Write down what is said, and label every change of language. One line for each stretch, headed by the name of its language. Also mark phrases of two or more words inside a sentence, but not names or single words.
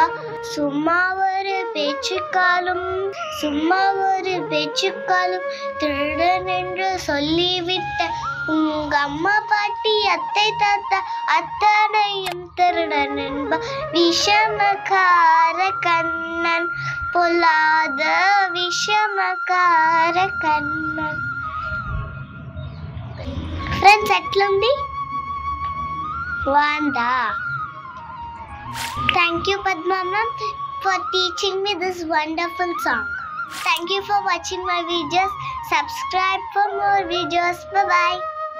Tamil: சும்மா ஒரு பேச்சுக்காலும் திருடன் என்று சொல்லிவிட்ட, உங்க அம்மா பாட்டி அத்தை தாத்தா அத்தனையும் திருடன் என்பா. விஷமகார கண்ணன் பொல்லாத விஷமகார கண்ணன்.
Telugu: ఫ్రెండ్స్, ఎట్లుంది? బాగుందా?
English: Thank you Padma ma'am for teaching me this wonderful song. Thank you for watching my videos. Subscribe for more videos. Bye bye.